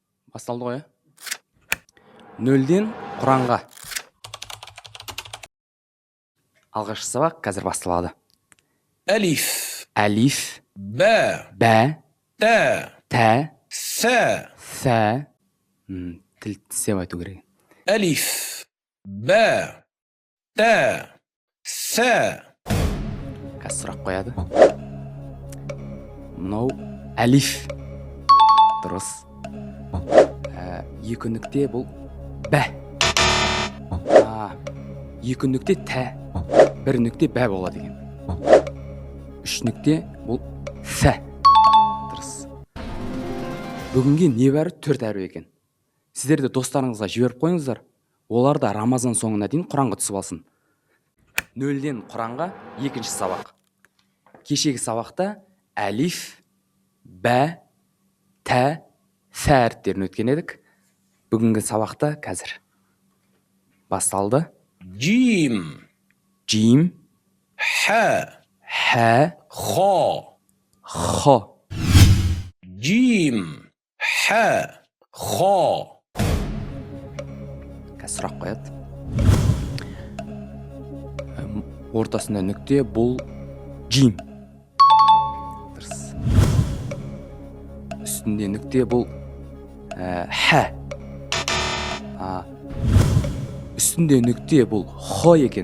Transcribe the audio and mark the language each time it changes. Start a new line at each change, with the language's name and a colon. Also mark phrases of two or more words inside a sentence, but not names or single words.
Kazakh: Басталды ғой, нөлден құранға. Алғашқы сабақ қазір басталады.
Arabic: ألف
Kazakh: Әлиф,
Arabic: باء
Kazakh: бә,
Arabic: تاء
Kazakh: тә,
Arabic: ثاء
Kazakh: сә. Тіл тістеп айту керек.
Arabic: ألف باء تاء ثاء.
Kazakh: Қазір сұрақ қояды. Мынау әлиф. Дұрыс. Екі нүкте бұл бә. Екі нүкте тә. Бір нүкте бә болады екен. Үш нүкте бұл сә. Дұрыс. Бүгінге небәрі 4 әріп екен. Сіздерді достарыңызға жіберіп қойыңыздар. Олар да Рамазан соңына дейін Құранға түсіп алсын. Нөлден Құранға екінші сабақ. Кешегі сабақта әлиф, бә, тә, сә әріптерін өткен едік. Бүгінгі сабақта қазір басталды.
Arabic: جيم
Kazakh: Джим,
Arabic: حاء
Kazakh: хә,
Arabic: خاء.
Kazakh: хо.
Arabic: جيم حاء خاء.
Kazakh: Қазір сұрақ қояды. Ортасында нүкте бұл джим. Дұрыс. Үстінде нүкте бұл хә. Үстінде нүкте бұл хо екен.